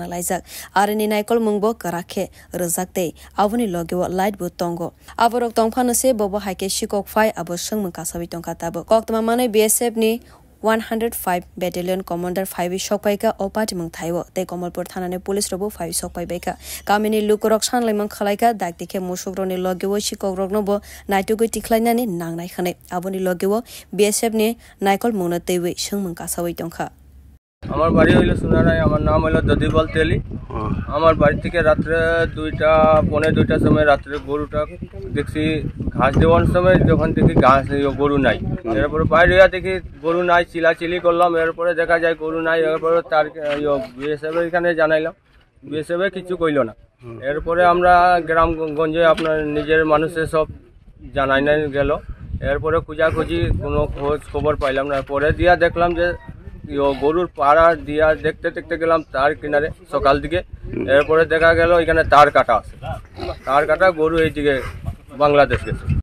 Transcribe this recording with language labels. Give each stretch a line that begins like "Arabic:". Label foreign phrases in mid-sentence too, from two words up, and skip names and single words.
Kok Borok: laizak Arini naikol mungbo karakhe rjakte aboni logewo light bo tongo aborok tongphano se bobo haike shikok phai abo sengmung kasabi tongka tabo koktama mane BSF ni 105
English: Battalion Commander
Kok Borok: 5 Shokpaika Opati Mung Thaiwo Te Komolpur Thanane Police Robo 5 Shokpaibaika Kamini Lukorok Sanlai Mung Khalaika Dakdike Mosokroni Logewo Shikogrok Nobo Naitugoi Tikhlainani Nangnai Khane Aboni Logewo BSF ni Naikol Mungna Tewe Sengmung Kasawai Tongkha
Bangla: আমার বাড়ি হইল সোনারায় আমার নাম হলো দদিবল তেলি আমার বাড়ি থেকে রাত্রে 2টা পৌনে 2টার সময় রাত্রে গরুটা দেখছি ঘাস দেওয়ার সময় যখন দেখি ঘাস গরু নাই এরপরে বাইরে দেখি গরু নাই চিলাচিলি করলাম এরপরে দেখা যায় গরু নাই এরপরে তার বিএসএফ এখানে জানাইলাম বিএসএফ কিছু কইল না এরপরে আমরা গ্রামগঞ্জে আপনার নিজের মানুষের সব জানাই নাই গেল এরপরে খোঁজাখুঁজি কোনো খোঁজ খবর পাইলাম না পরে দিয়া দেখলাম যে গরুর পাড়া দিয়া দেখতে দেখতে গেলাম তার কিনারে সকাল দিকে এরপরে দেখা গেল এখানে তার কাটা আছে তার কাটা গরু এইদিকে বাংলাদেশ গেছে